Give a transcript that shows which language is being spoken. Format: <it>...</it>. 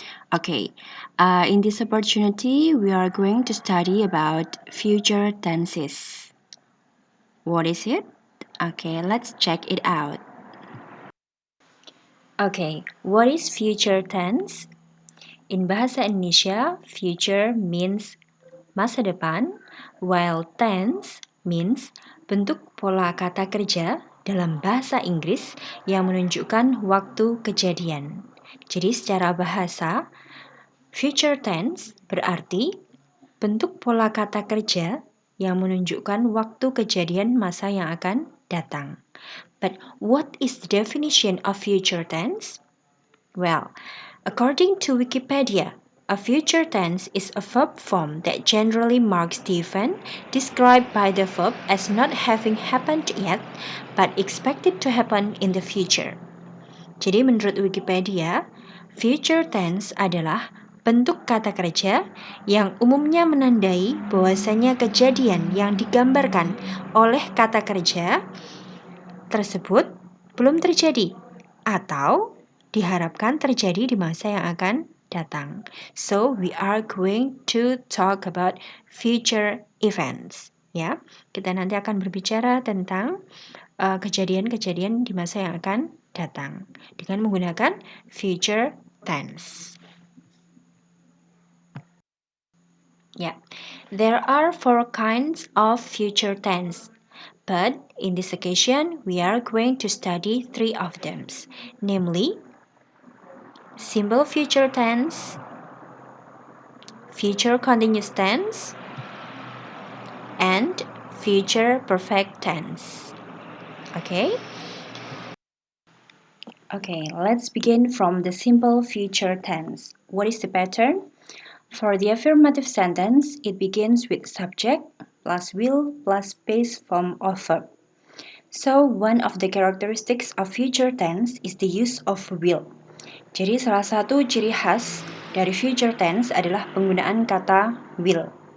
<en>Okay, in this opportunity, we are going to study about future tenses. What is it? Okay, let's check it out. Okay, what is future tense? In Bahasa Indonesia, future means masa depan, while tense means</en> <id>bentuk pola kata kerja dalam bahasa Inggris yang menunjukkan waktu kejadian. Jadi secara bahasa, future tense berarti bentuk pola kata kerja yang menunjukkan waktu kejadian masa yang akan datang.</id> <en>But what is the definition of future tense? Well, according to Wikipedia, a future tense is a verb form that generally marks the event described by the verb as not having happened yet, but expected to happen in the future.</en> <id>Jadi menurut Wikipedia, future tense adalah bentuk kata kerja yang umumnya menandai bahwasanya kejadian yang digambarkan oleh kata kerja tersebut belum terjadi atau diharapkan terjadi di masa yang akan datang.</id> <en>So we are going to talk about future events.</en> <id>Ya, kita nanti akan berbicara tentang kejadian-kejadian di masa yang akan datang dengan menggunakan future tense.</id> <en>Yeah, there are 4 kinds of future tense. But in this occasion, we are going to study 3 of them, namely simple future tense, future continuous tense, and future perfect tense. Okay? Okay, let's begin from the simple future tense. What is the pattern? For the affirmative sentence, it begins with subject plus will plus base form of verb. So, one of the characteristics of future tense is the use of will.</en> <id>Jadi salah satu ciri khas dari future tense adalah penggunaan kata will.</id>